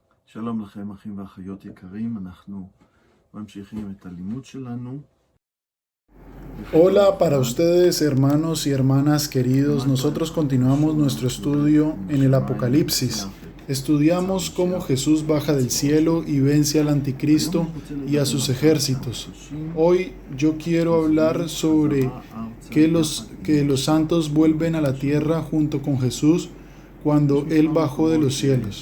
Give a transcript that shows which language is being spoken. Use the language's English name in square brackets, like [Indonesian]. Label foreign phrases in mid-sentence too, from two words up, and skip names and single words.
[Hebrew] שלום לכם אחים ואחיות יקרים, אנחנו ממשיכים את הלימוד שלנו. [Spanish] Hola para ustedes, hermanos y hermanas queridos. Nosotros continuamos nuestro estudio en el Apocalipsis. Estudiamos cómo Jesús baja del cielo y vence al anticristo y a sus ejércitos. Hoy yo quiero hablar sobre que los santos vuelven a la tierra junto con Jesús cuando Él bajó de los cielos.